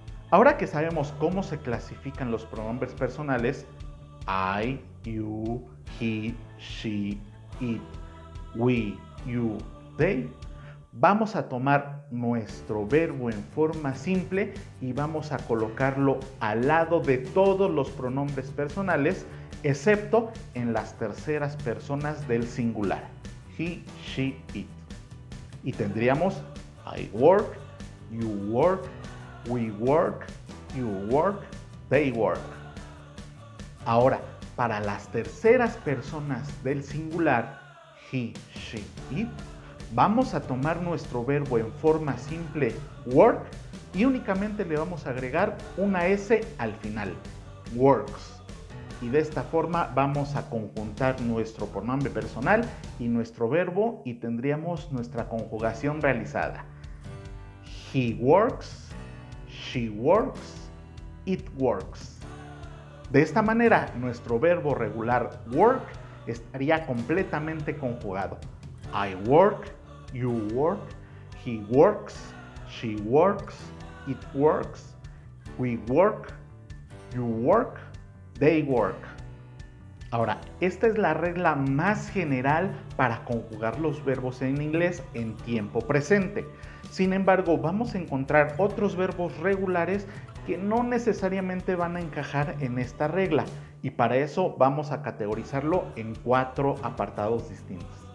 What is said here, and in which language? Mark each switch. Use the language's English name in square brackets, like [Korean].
[Spanish] Ahora que sabemos cómo se clasifican los pronombres personales, [English] I, you, he, she, it, we, you, they, [Spanish] vamos a tomar nuestro verbo en forma simple y vamos a colocarlo al lado de todos los pronombres personales, excepto en las terceras personas del singular, [English] he, she, it. [Spanish] Y tendríamos [English] I work, you work, we work, you work, they work. [Spanish] Ahora, para las terceras personas del singular, [English] he, she, it, [Spanish] vamos a tomar nuestro verbo en forma simple, work, y únicamente le vamos a agregar una S al final, works. y de esta forma vamos a conjuntar nuestro pronombre personal y nuestro verbo y tendríamos nuestra conjugación realizada. [English] He works, she works, it works. [Spanish] De esta manera, nuestro verbo regular work estaría completamente conjugado. [English] I work, you work, he works, she works, it works, we work, you work, they work. [Spanish] Ahora, esta es la regla más general para conjugar los verbos en inglés en tiempo presente. Sin embargo, vamos a encontrar otros verbos regulares que no necesariamente van a encajar en esta regla y para eso vamos a categorizarlo en 4 apartados distintos.